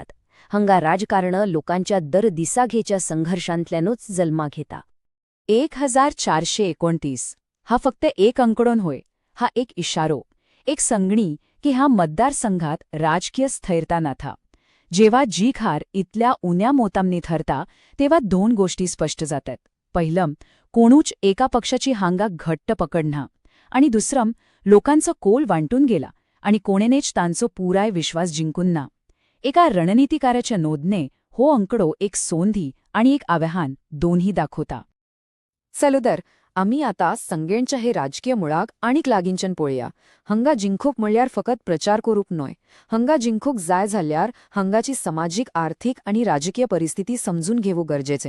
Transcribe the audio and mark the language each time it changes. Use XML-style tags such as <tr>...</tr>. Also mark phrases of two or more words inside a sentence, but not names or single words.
<kok>हांगा राजकारण लोकांच्या दर दिसाघेच्या संघर्षांतल्यानूच जल्मा घेता. 1429 हा फक्त एक अंकडो न्हय, हा एक इशारो, एक संगणी की ह्या मतदारसंघात राजकीय स्थिरता नाथा. जेव्हा जीख हार इतल्या उण्या मोतामनी ठरता तेव्हा दोन गोष्टी स्पष्ट जातात. पहिलं, कोणूच एका पक्षाची हांगा घट्ट पकड ना, आणि दुसरं, लोकांचा कोल वांटून गेला आणि कोणेनेच तांचो पुराय विश्वास जिंकून ना. एका रणनीतिकाराच्या नोंदणे हो अंकडो एक सोंधी आणि एक आव्हान दोन्ही दाखवता. चलो तर आम्ही आता संगेणच्या हे राजकीय मुळाक आनीक लागींच्यान पळया. हांगा जिंकूक म्हणल्यार फकत प्रचार करूक न्हय, हांगा जिंकूक जाय जाल्यार हांगाची सामाजिक, आर्थीक आणि राजकीय परिस्थिती समजून घेवू गरजेचें.</kok>